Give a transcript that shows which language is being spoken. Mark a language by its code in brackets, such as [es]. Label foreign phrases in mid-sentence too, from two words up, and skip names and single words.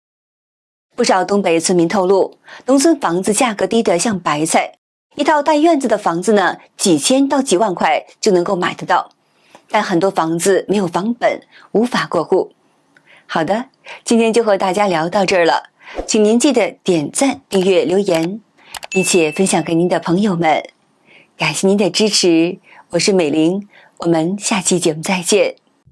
[zh] 不少東北村民透露，農村房子價格低得像白菜，一套帶院子的房子呢，幾千到幾萬塊就能夠買得到。但很多房子沒有房本，無法過戶。好的，今天就和大家聊到這兒了，請您記得點讚、訂閱、留言，並且分享給您的朋友們。感謝您的支持，我是美玲，我們下期節目再見。